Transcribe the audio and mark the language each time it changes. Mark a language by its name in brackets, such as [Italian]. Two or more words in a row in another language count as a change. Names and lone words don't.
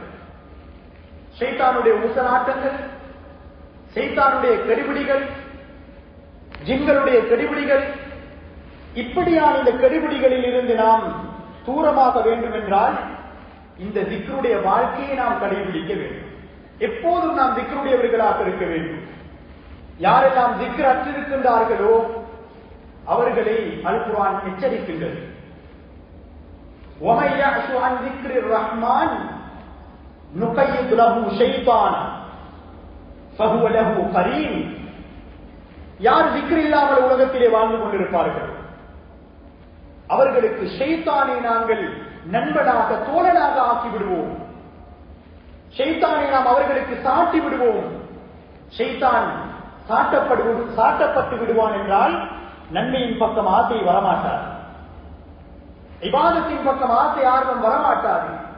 [Tamil] ஷைத்தானுடைய ஊசலாட்டங்கள், ஷைத்தானுடைய கெடுபிடிகள், ஜின்களுடைய கெடுபிடிகள், இப்படியான இந்த கெடுபிடிகளில் இருந்து நாம் தூரமாக வேண்டும் என்றால் இந்த zikruடைய வாழ்க்கையை நாம் கடைபிடிக்க வேண்டும். எப்போதும் நாம் zikruடையவர்களாக இருக்க வேண்டும். யாரெல்லாம் zikr அற்றிருக்கின்றார்களோ அவர்களை அல் குர்ஆன் எச்சரிக்கின்றது. [Arabic] وَمَن يَعْشُ عَن ذِكْرِ الرَّحْمَنِ نُقَيِّضْ لَهُ شَيْطَانًا فَهُوَ لَهُ قَرِينٌ. [Tamil] யார் zikr இல்லாமல் உலகத்திலே வாழ்ந்து கொண்டிருப்பார்கள் அவர்களுக்கு ஷைத்தானை நாங்கள் நண்பனாக, தோழனாக ஆக்கி விடுவோம். ஷைத்தானை நாம் அவர்களுக்கு சாட்டி விடுவோம். ஷைத்தான் சாட்டப்பட்டு விடுவான் என்றால் நன்மையின் பக்கம் ஆசை வரமாட்டார், இபாதத்தின் பக்கம் ஆசை ஆர்வம் வரமாட்டாது.